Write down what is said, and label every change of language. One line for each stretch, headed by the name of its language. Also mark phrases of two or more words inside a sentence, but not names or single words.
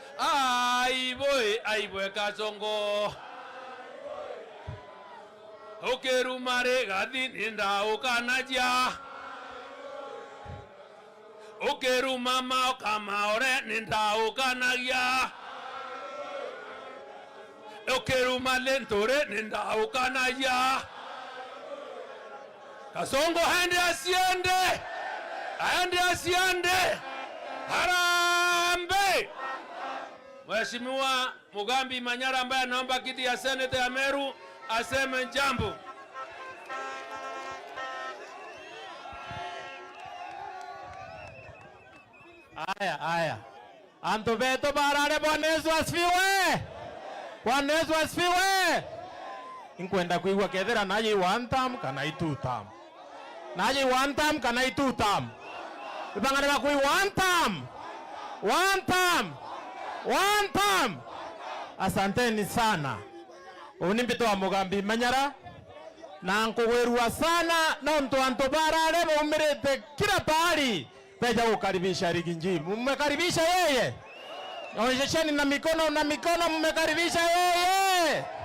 Meru: aibwe kasongo okerumare gathini ndaukanaja okeruma Maoka Maore nindaukanagia okeruma Lentore nindaukanagia Kasongo hende asiende Harambe.
Swahili: Mheshimiwa Mugambi Manyara ambaye anaomba kiti ya Senate ya Meru aseme jambo. Aya.
Meru: Anto beto barare
Swahili: Bwana Yesu asifiwe. Bwana Yesu asifiwe.
Meru: Inkwenda kuigwa kethera naji
English: one term
Meru: kana
English: two term.
Meru: Naji
English: one term
Meru: kana
English: two term.
Meru: Ibangana kui
English: one term. One term.
Swahili: Asanteni sana.
Meru: Unimpito wa Mugambi Manyara. Na nkugwerua sana na mtu anto barare mumirete
Swahili: kila pahali. Peja kukaribisha Riginji. Mmekaribisha yeye. Onyesheni na mikono mmekaribisha yeye.